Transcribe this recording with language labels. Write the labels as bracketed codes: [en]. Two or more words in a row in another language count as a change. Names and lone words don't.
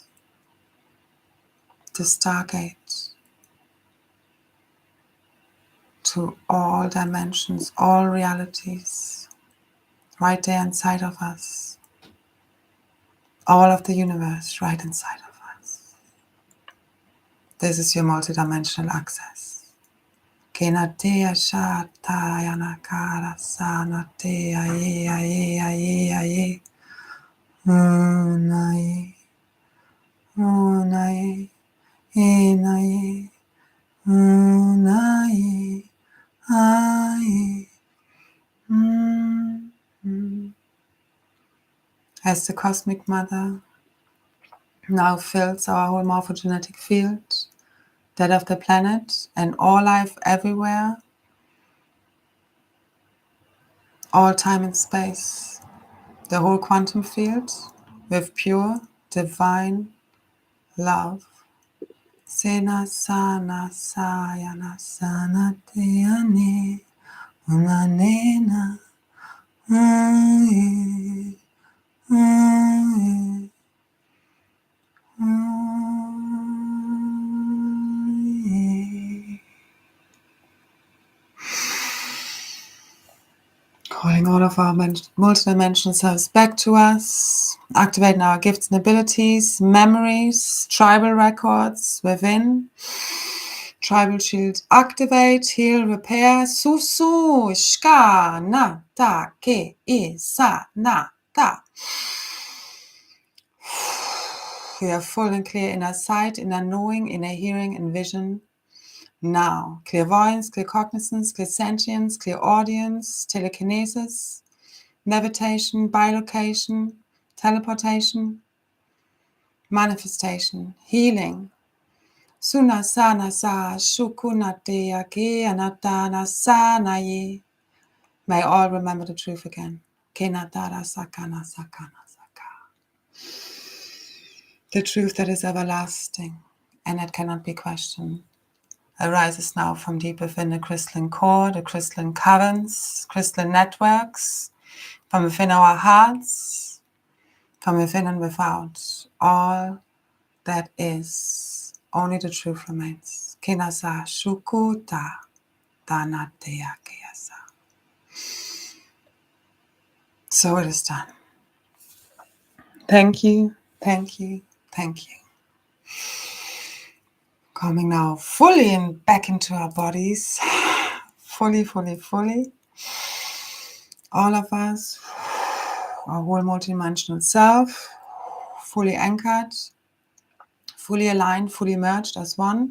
[en] The Stargate to all dimensions, all realities, right there inside of us. All of the universe right inside of us. This is your multidimensional access. Kenatea shataya nakara sanatea ye. Unaye. Unaye. Enaye. Unaye. Aye. As the Cosmic Mother now fills our whole morphogenetic field, that of the planet and all life everywhere, all time and space, the whole quantum field with pure divine love. Sena sana sayana sana teane unanena aye aye aye. Calling all of our multidimensional selves back to us, activating our gifts and abilities, memories, tribal records within. Tribal shields activate, heal, repair. Susu, shka, na, ta, ke, sa, na, ta. We are full and clear in our sight, in our knowing, in our hearing and vision. Now, clairvoyance, clear cognizance, clear sentience, clear audience, telekinesis, levitation, bilocation, teleportation, manifestation, healing. Suna sana sa shukunate ake anatana sanaye. May all remember the truth again. Kenatara sakana sakana saka. The truth that is everlasting and it cannot be questioned. Arises now from deep within the crystalline core, the crystalline caverns, crystalline networks, from within our hearts, from within and without. All that is, only the truth remains. Kinasa shukuta danateya kiyasa. So it is done. Thank you, thank you, thank you. Coming now fully back into our bodies. Fully, fully, fully. All of us, our whole multidimensional self, fully anchored, fully aligned, fully merged as one.